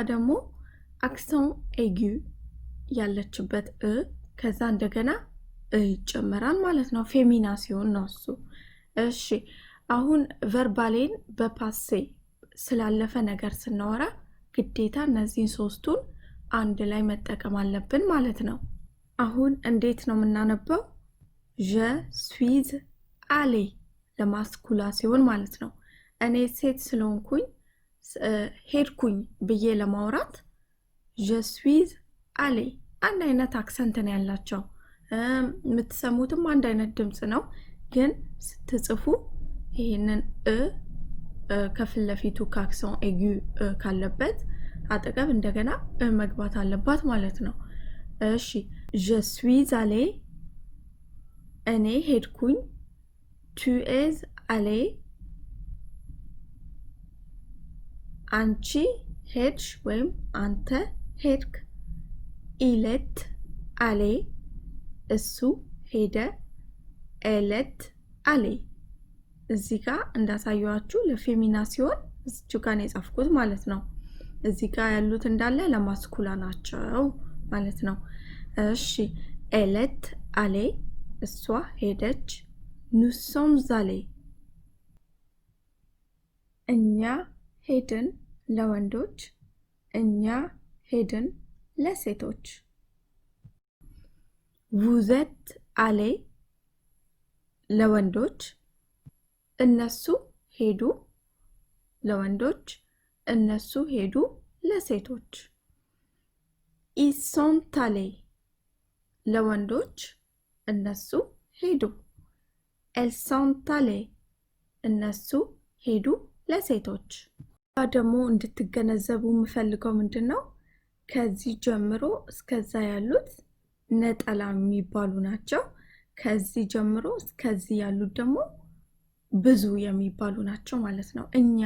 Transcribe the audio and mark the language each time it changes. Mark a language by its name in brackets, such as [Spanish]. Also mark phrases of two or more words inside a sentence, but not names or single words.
[Amharic] ደግሞ [French] accent aigu [Amharic] ያለችበት ከዛ እንደገና ይጨመራል ማለት ነው። ፌሚና ሲሆን ነው እሱ። እሺ አሁን ቨርባሌን በፓሴ ስላለፈ ነገር ስናወራ ግዴታ እነዚህን ሶስቱን አንድ ላይ መጠቀም አለብን ማለት ነው። አሁን እንዴት ነው የምናነበው? [French] je suis allé [Amharic] ለማስኩላ ሲሆን ማለት ነው። እኔ ሴት ስለሆንኩኝ ሄድኩኝ ብዬ ለማውራት [French] je suis allé [Amharic] አንድ አይነት አክሰንት ነው ያላቸው። የምትሰሙትም አንድ አይነት ድምፅ ነው፣ ግን ስትጽፉ ይሄንን ከፊት ለፊቱ ከአክሰን ኤጉ ካለበት አጠገብ እንደገና መግባት አለባት ማለት ነው። እሺ [French] je suis allé [Amharic] እኔ ሄድኩኝ። [French] tu es allé [Amharic] አንቺ ሄድሽ ወይም አንተ ሄድክ። [French] il est allé [Amharic] እሱ ሄደ። [French] elle est allée [Amharic] እዚህ ጋር እንዳሳየዋችሁ ለፌሚና ሲሆን እዚሁ ጋር ነው የጻፍኩት ማለት ነው። እዚህ ጋር ያሉት እንዳለ ለማስኩላ ናቸው ማለት ነው። እሺ [French] elle est allée [Amharic] እሷ ሄደች። [French] nous sommes allés [Amharic] እኛ ሄድን ለወንዶች። እኛ ሄድን ለሴቶች። [French] vous êtes allés [Amharic] ለወንዶች። እነሱ ሄዱ ለወንዶች። እነሱ ሄዱ ለሴቶች። [French] ils sont allés [Amharic] ለወንዶች። እነሱ ሄዱ። [French] elles sont allées [Amharic] እነሱ ሄዱ ለሴቶች። ደግሞ እንድትገነዘቡ የምፈልገው ምንድነው ከዚህ ጀምሮ እስከዛ ያሉት ነጠላ የሚባሉ ናቸው። ከዚህ ጀምሮ እስከዚህ ያሉት ደግሞ ብዙ የሚባሉ ናቸው ማለት ነው። እኛ